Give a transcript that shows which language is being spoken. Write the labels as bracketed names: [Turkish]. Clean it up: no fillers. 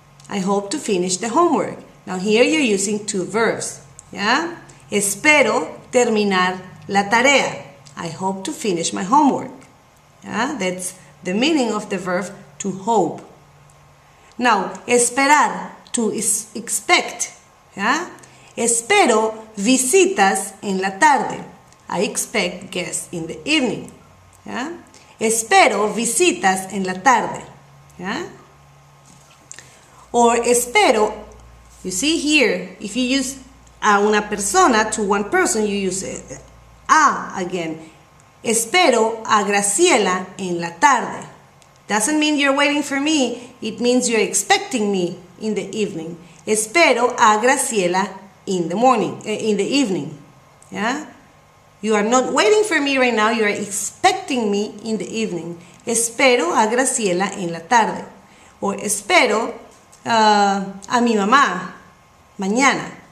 [English] I hope to finish the homework. Now here you're using two verbs. Yeah? [Spanish] Espero terminar la tarea. [English] I hope to finish my homework. Yeah? That's the meaning of the verb to hope. Now, esperar, to expect. Yeah? [Spanish] Espero visitas en la tarde. [English] I expect guests in the evening. Yeah? [Spanish] Espero visitas en la tarde. Yeah? [English] Or espero, you see here, if you use [Spanish] a una persona [English] to one person, you use a again. [Spanish] Espero a Graciela en la tarde. [English] Doesn't mean you're waiting for me, it means you're expecting me in the evening. [Spanish] Espero a Graciela [English] in the morning, in the evening. Yeah? You are not waiting for me right now, you are expecting me in the evening. [Spanish] Espero a Graciela en la tarde. Or espero a mi mamá mañana.